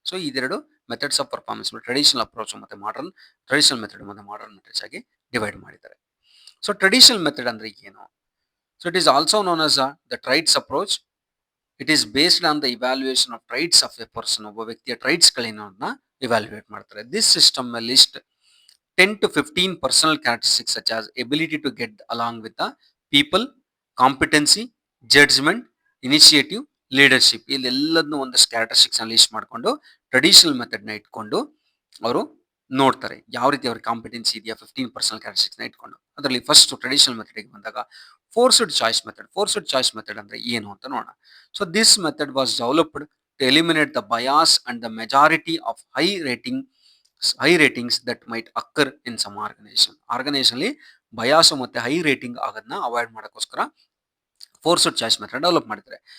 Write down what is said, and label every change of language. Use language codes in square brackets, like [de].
[kn] So ಇದೆರಡು methods of performance traditional approach ಮತ್ತು modern, traditional method ಮತ್ತು ಮಾಡರ್ನ್ ಮೆಥಡ್ಸ್ ಆಗಿ ಡಿವೈಡ್ ಮಾಡಿದ್ದಾರೆ. ಸೊ ಟ್ರೆಡಿಷನಲ್ ಮೆಥಡ್ ಅಂದ್ರೆ ಏನು? [en] So it is also known as the traits approach. It is based on the evaluation of traits of a person. [kn] ಒಬ್ಬ ವ್ಯಕ್ತಿಯ ಟ್ರೈಟ್ಸ್ಗಳೇನೋದನ್ನ evaluate ಮಾಡ್ತಾರೆ. [en] This system list 10 to 15 personal characteristics such as ability to get along with the people, competency, judgment, initiative, leadership. [kn] ಇಲ್ಲೆಲ್ಲದನ್ನು ಒಂದಷ್ಟು characteristics list ಮಾಡಿಕೊಂಡು traditional ಮೆಥಡ್ನ ಇಟ್ಕೊಂಡು ಅವರು ನೋಡ್ತಾರೆ ಯಾವ ರೀತಿ ಅವ್ರಿಗೆ ಕಾಂಪಿಟೆನ್ಸಿ ಇದೆಯಾ, 15 ಪರ್ಸನಲ್ ಕ್ಯಾರೆಕ್ಟರಿಸ್ಟಿಕ್ಸ್ನ ಇಟ್ಕೊಂಡು. ಅದರಲ್ಲಿ ಫಸ್ಟ್ ಟ್ರೆಡಿಷನಲ್ ಮೆಥಡಿಗೆ ಬಂದಾಗ forced choice method. Forced choice method ಅಂದ್ರೆ ಏನು ಅಂತ ನೋಡೋಣ. [en] so this method was developed to eliminate the bias and the majority of high ratings that might occur in some organisation [kn] ಅಲ್ಲಿ ಬಯಾಸು ಮತ್ತೆ ಹೈ ರೇಟಿಂಗ್ ಆಗೋದನ್ನ ಅವಾಯ್ಡ್ ಮಾಡೋಕ್ಕೋಸ್ಕರ forced choice method develop ಮಾಡಿದ್ದಾರೆ.